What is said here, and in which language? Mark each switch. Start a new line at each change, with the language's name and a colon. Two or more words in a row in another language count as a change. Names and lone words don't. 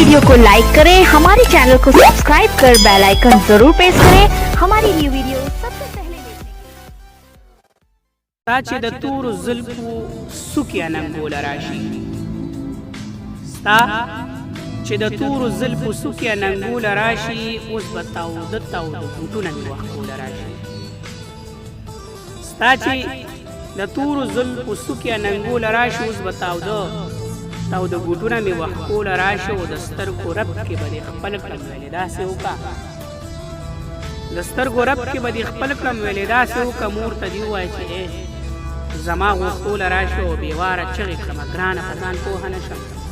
Hindi: को लाइक करें, हमारे चैनल को सब्सक्राइब कर
English: bell icon
Hindi: जरूर प्रेस करें हमारी
English: new video
Hindi: सबसे पहले देखने के लिए।
Pashto: د تورو زلفو څوکې اننګو راشي ستا چې د تورو زلفو څوکې اننګو راشي اوس به تاوده بوټونه مې وښکول راشي ستا چې د تورو زلفو څوکې اننګو راشي اوس به تاوده بوټونه مې وښکول راشي او د سترګو رب کې به دې خپل کړم ویلې داسې وکړه د سترګو رب کې به دې خپل کړم ویلې داسې وکړه مور ته دې ووایه چې زما غوښتوله راشي او بېواره چغې کړمه ګرانه په ځان پوهه نه شم